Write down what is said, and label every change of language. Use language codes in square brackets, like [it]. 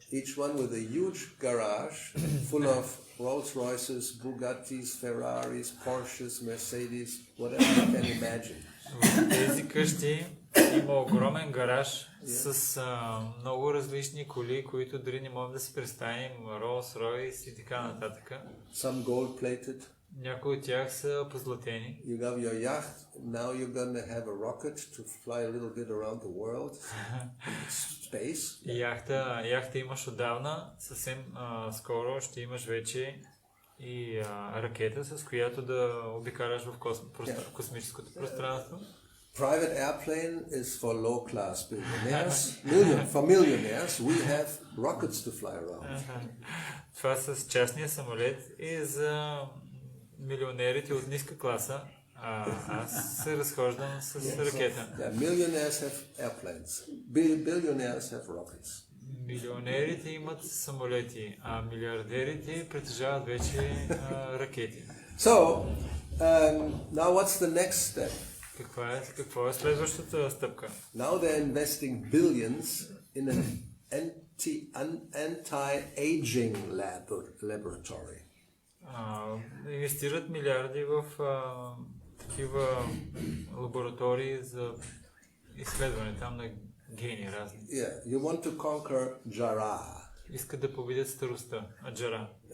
[en] Each one with a huge garage full of Rolls Royces, Bugattis, Ferraris, Porsches, Mercedes, whatever you can imagine. [bg] В тези къщи има огромен гараж с много различни коли, които дори не можем да си представим, Rolls Royce и така нататък. [en] Some gold plated. [bg] Някои от тях са позлатени. [en] You have your yacht. Now you're going to have a rocket to fly a little bit around the world in space. [bg] Яхта имаш отдавна, съвсем скоро ще имаш вече и ракета, с която да обикаляш в космическото пространство. [en] Private airplane is for low-class billionaires. For millionaires, we have rockets to fly around. [bg] Това с частния самолет е за милионерите от ниска класа, аз се разхождам с ракета. [en] Millionaires have airplanes. Billionaires have rockets. [bg] Милионерите имат самолети, а милиардерите притежават вече ракети. [en] So, now what's the next step? [bg] Какво е следващата стъпка? [en] Now they're investing billions in an anti-aging laboratory. [bg] Инвестират милиарди в такива лаборатории за изследване там на гени разни. [en] Yeah, you want to conquer Jara. [bg] Искат да победят старостта, Джара.